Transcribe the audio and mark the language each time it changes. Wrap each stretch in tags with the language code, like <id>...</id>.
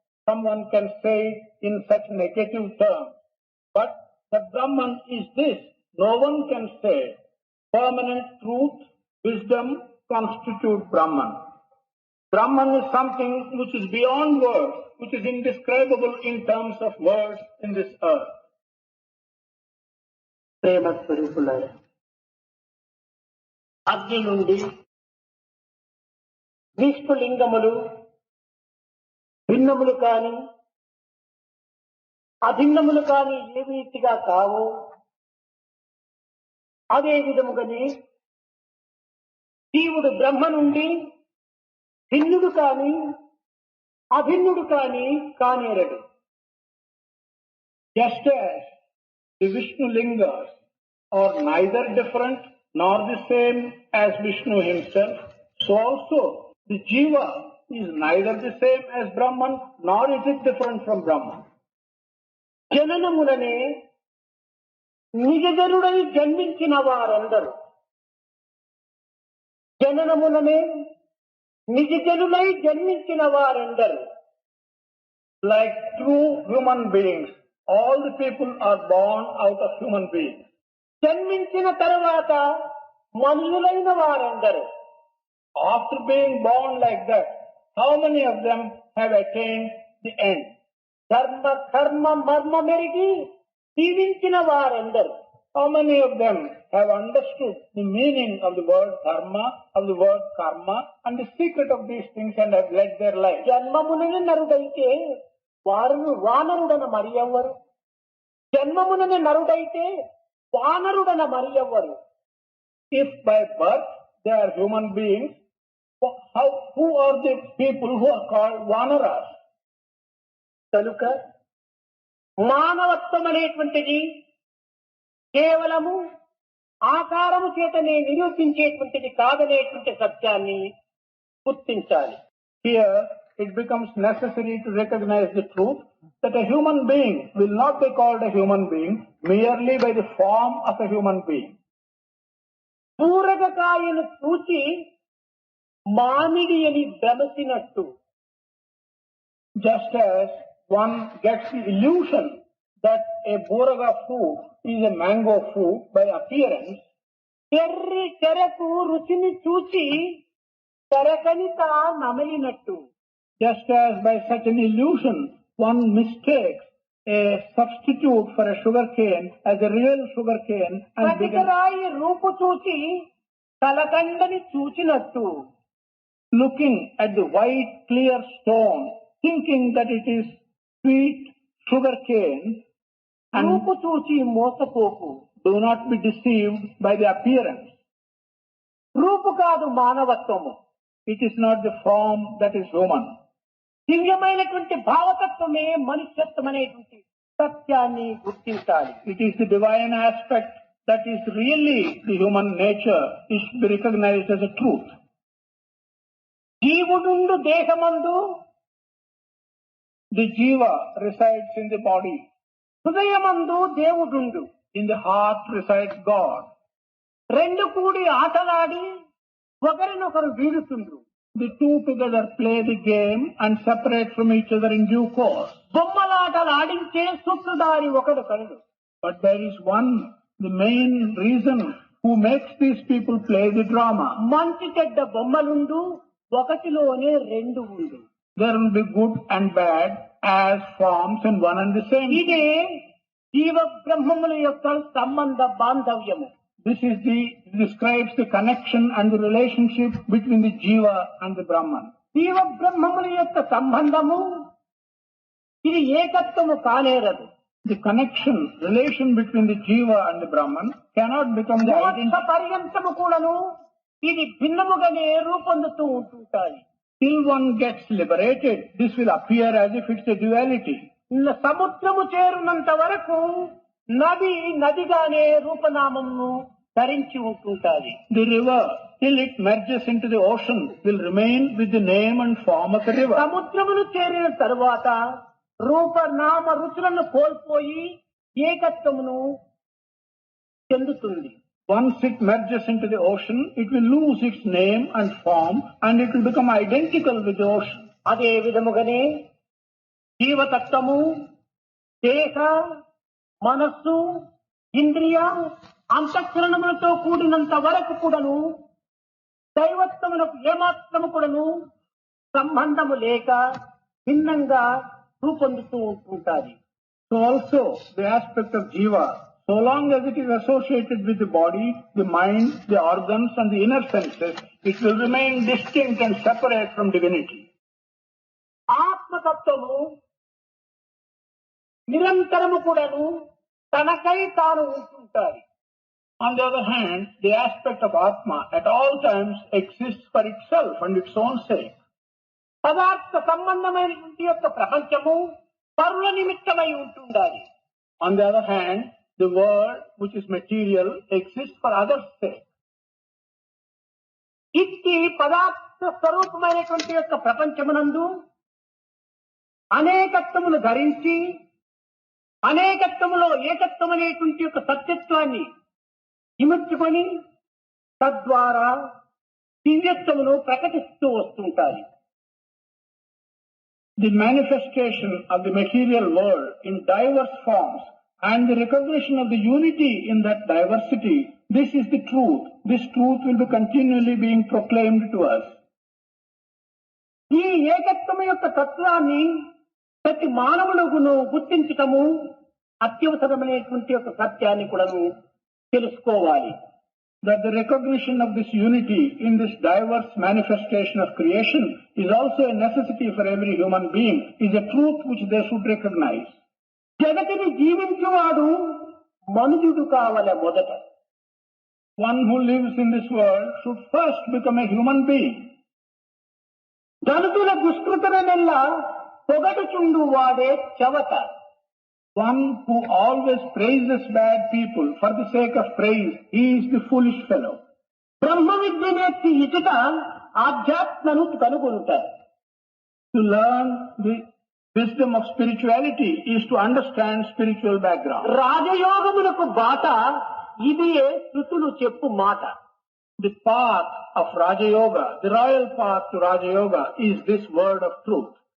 <en>Someone can say in such negative terms, but the Brahman is this. No one can say. Permanent truth, wisdom constitute Brahman. Brahman is something which is beyond words, which is indescribable in terms of words in this earth.</en> <te>ప్రేమ స్వరూపులారా, అగ్ని నుండి నిష్ఫలింగములు భిన్నములు కాని అభిన్నములు కాని ఏ రీతిగా కావు, అదే విధముగానే జీవుడు బ్రహ్మ నుండి భిన్నుడు కాని అభిన్నుడు కాని కానేరడు.</te> <en>Just as the Vishnu lingas are neither different nor the same as Vishnu himself, so also the Jiva is neither the same as Brahman nor is it different from Brahman.</en> <te>జననముననే నిజజనుడై జన్మించిన వారందరూ జననముననే నిజజనులై జన్మించిన వారందరూ</te> <en>Like true human beings, all the people are born out of human beings.</en> <te>జన్మించిన తర్వాత మనుషులైన వారందరూ</te> <en>After being born like that, how many of them have attained the end?</en> <te>ధర్మ కర్మ మర్మ మెరిగి జీవించిన వారందరూ</te> <en>How many of them have understood the meaning of the word dharma, of the word karma, and the secret of these things and have led their life?</en> <te>జన్మమునని నరుడైతే వారు వానరుడన మరి ఎవ్వరు? జన్మమునని నరుడైతే వానరుడన మరి ఎవ్వరు?</te> <en>If by birth they are human beings, who are the people who are called vanaras?</en> <te>కనుక మానవత్వం అనేటువంటిది కేవలము ఆకారము చేతనే నిరూపించేటువంటిది కాదనేటువంటి సత్యాన్ని గుర్తించాలి.</te> <en>Here it becomes necessary to recognize the truth that a human being will not be called a human being merely by the form of a human being.</en> <te>పూరగకాయను చూచి మామిడి అని భ్రమసినట్టు,</te> <en>just as one gets the illusion that a buraga fruit is a mango fruit by appearance,</en> <te>cherry చెరకు రుచిని చూచి చెరకనిత నమిలినట్టు,</te> <en>just as by such an illusion one mistakes a substitute for a sugar cane as a real sugar cane and</en> <te>కటికరాయి రూపు చూచి కలకండని చూచినట్టు,</te> <en>looking at the white clear stone thinking that it is sweet sugar cane, and</en> <te>రూపు చూచి మోసపోకు.</te> <en>do not be deceived by the appearance.</en> <te>రూపు కాదు మానవత్వము.</te> <en>It is not the form that is human.</en> <te>దివ్యమైనటువంటి భావతత్వమే మనుష్యత్వం అనేటువంటి సత్యాన్ని గుర్తించాలి.</te> <en>It is the divine aspect that is really the human nature is to be recognized as a truth.</en> <te>జీవుడుండు దేహమందు</te> <en>The jiva resides in the body.</en> <te>హృదయమందు దేవుడుండు.</te> <en>In the heart resides God.</en> <te>రెండు కూడి ఆటలాడి ఒకరినొకరు వీడుతుండ్రు.</te> <en>The two together play the game and separate from each other in due course.</en> <te>బొమ్మలాటలు ఆడించే సూత్రధారి ఒకడు కలడు.</te> <en>But there is one, the main reason who makes these people play the drama.</en> <te>మంచి చెడ్డ బొమ్మలుండు, ఒకటిలోనే రెండు ఉండు.</te> <en>There will be good and bad as forms in one and the same.</en> <te>ఇదే జీవ బ్రహ్మముల యొక్క సంబంధ బాంధవ్యము.</te> <en>This describes the connection and the relationship between the Jiva and the Brahman.</en> <te>జీవ బ్రహ్మముల యొక్క సంబంధము ఇది ఏకత్వము కానేరదు.</te> <en>The relation between the Jiva and the Brahman cannot become the identity.</en> <te>పర్యంతము కూడాను ఇది భిన్నముగానే రూపొందుతూ ఉంటుంటాయి.</te> <en>Till one gets liberated, this will appear as if it's a duality.</en> <te>సముద్రము చేరునంత వరకు నది నదిగానే రూపనామమును ధరించి ఉంటుంటాది.</te> <en>The river, till it merges into the ocean, will remain with the name and form of the river.</en> <te>సముద్రమును చేరిన తరువాత రూపనామ రుచులను కోల్పోయి ఏకత్వమును చెందుతుంది.</te> <en>Once it merges into the ocean, it will lose its name and form and it will become identical with the ocean.</en> <te>అదే విధముగానే జీవతత్వము, దేహ, మనస్సు, ఇంద్రియ, అంతఃకరణములతో కూడినంత వరకు కూడాను దైవత్వమునకు ఏమాత్రము కూడాను సంబంధము లేక భిన్నంగా రూపొందుతూ ఉంటుంటాది.</te> <en>So also the aspect of Jiva, so long as it is associated with the body, the mind, the organs and the inner senses, it will remain distinct and separate from divinity.</en> <te>ఆత్మతత్వము నిరంతరము కూడాను తనకై తాను ఉంటుంటాది.</te> <en>On the other hand, the aspect of Atma at all times exists for itself and its own sake.</en> <te>పదార్థ సంబంధమైనటువంటి యొక్క ప్రపంచము పరుల నిమిత్తమై ఉంటుండాలి.</te> <en>On the other hand, the world which is material exists for others' sake.</en> <te>ఇట్టి పదార్థ స్వరూపమైనటువంటి యొక్క ప్రపంచమునందు అనేకత్వమును ధరించి అనేకత్వములో ఏకత్వం అనేటువంటి యొక్క సత్యత్వాన్ని ఇముడ్చుకొని తద్వారా దివ్యత్వమును ప్రకటిస్తూ వస్తుంటారు.</te> <en>The manifestation of the material world in diverse forms and the recognition of the unity in that diversity, this is the truth. This truth will be continually being proclaimed to us.</en> <te>ఈ ఏకత్వం యొక్క తత్వాన్ని ప్రతి మానవుడును గుర్తించటము అత్యవసరమైనటువంటి యొక్క సత్యాన్ని కూడా తెలుసుకోవాలి.</te> <en>That the recognition of this unity in this diverse manifestation of creation is also a necessity for every human being, is a truth which they should recognize.</en> <te>జగతిని జీవించువాడు మనుజుడు కావలె మొదట.</te> <en>One who lives in this world should first become a human being.</en> <te>ధనుతుల దుష్కృతనెల్లా పొగడుచుండు వాడే చవట.</te> <en>One who always praises bad people for the sake of praise, he is the foolish fellow.</en> <te>Brahma విద్యనేర్చి ఇటుట ఆధ్యాత్మను కనుగొనుట.</te> <en>To learn the wisdom of spirituality is to understand spiritual background.</en> <te>రాజయోగమునకు బాట ఇదియే శృతులు చెప్పు మాట.</te> <en>The path of Raja Yoga, the royal path to Raja Yoga, is this word of truth.</en>